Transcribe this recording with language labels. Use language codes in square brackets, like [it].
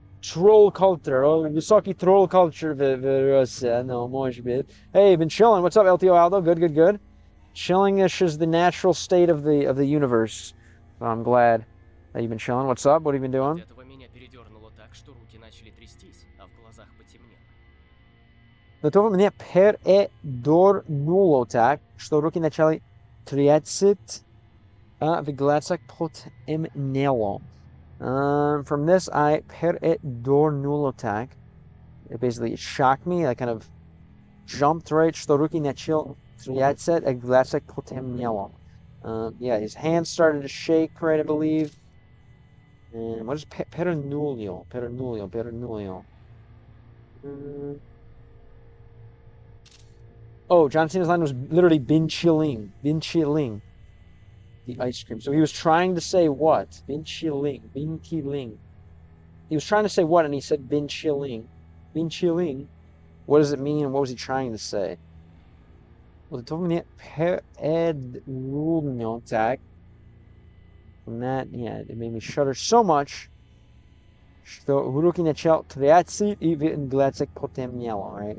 [en] troll culture, [ru] высокий [en] troll culture [ru] в России, [en] no, [ru] может быть. [en] Hey, been chilling. What's up, LTO Aldo? Good, good, good. Chilling-ish is the natural state of the universe. So I'm glad that you've been chilling. What's up? What have you been [ru] От [en] doing? [ru] этого меня передернуло так, что руки начали трястись, а в глазах потемнело. До того меня передернуло так, что руки начали трясти, в глазах потемнело. [en] From this, I [ru] передернуло так. [en] It basically shocked me. I kind of jumped, right? [ru] Что руки начали трясти, а в глазах потемнело. [en] Yeah, his hands started to shake, right, I believe. And what is perenulio? Perenulio, perenulio. Oh, John Cena's line was literally bin chilling. Bin chilling. The ice cream. So he was trying to say what? Bin chilling. Bin chilling. He was trying to say what, and he said bin chilling. Bin chilling. What does it mean, and what was he trying to say? Well, the told me perenulio tag. From that, yeah, it made me shudder so much. [ru] Что руки начал трясти и в глазах потемнело, [en] right?